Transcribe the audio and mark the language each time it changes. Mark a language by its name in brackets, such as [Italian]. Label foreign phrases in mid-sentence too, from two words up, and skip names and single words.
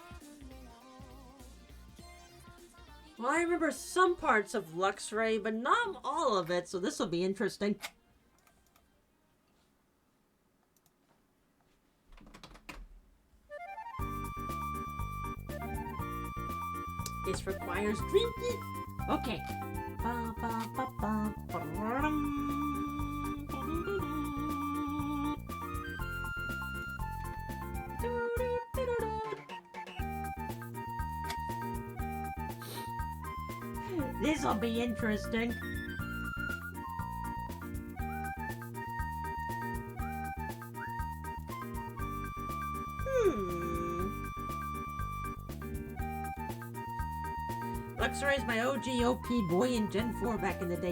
[English] Well, I remember some parts of Luxray, but not all of it, so this will be interesting. This requires drinking. Okay. Ba, ba, ba, ba, ba-dum. This'll be interesting. Luxray is my OG OP boy in Gen 4 back in the day.